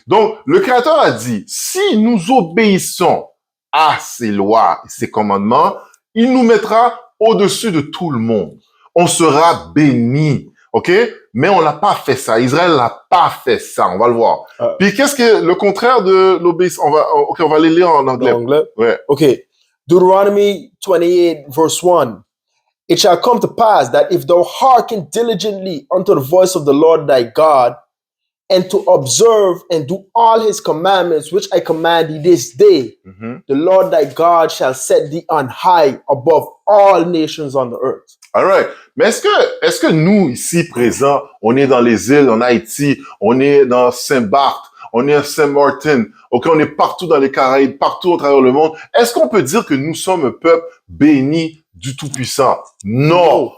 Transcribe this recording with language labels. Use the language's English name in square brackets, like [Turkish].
[French] Donc, le Créateur a dit, si nous obéissons à ses lois et ses commandements, il nous mettra au-dessus de tout le monde. On sera béni. OK? Mais on n'a pas fait ça. Israël n'a pas fait ça. On va le voir. Puis, qu'est-ce que le contraire de l'obéissance? On va les lire en anglais. Ouais. [English] Okay. Deuteronomy 28, verse 1. It shall come to pass that if thou hearken diligently unto the voice of the Lord thy God, and to observe and do all his commandments which I command thee this day, the Lord thy God shall set thee on high above all nations on the earth. All right. [French] Mais est-ce que nous, ici présents, on est dans les îles, en Haïti, on est dans Saint-Barth, on est à Saint-Martin, ok, on est partout dans les Caraïbes, partout au travers le monde. Est-ce qu'on peut dire que nous sommes un peuple béni du Tout-Puissant? Non.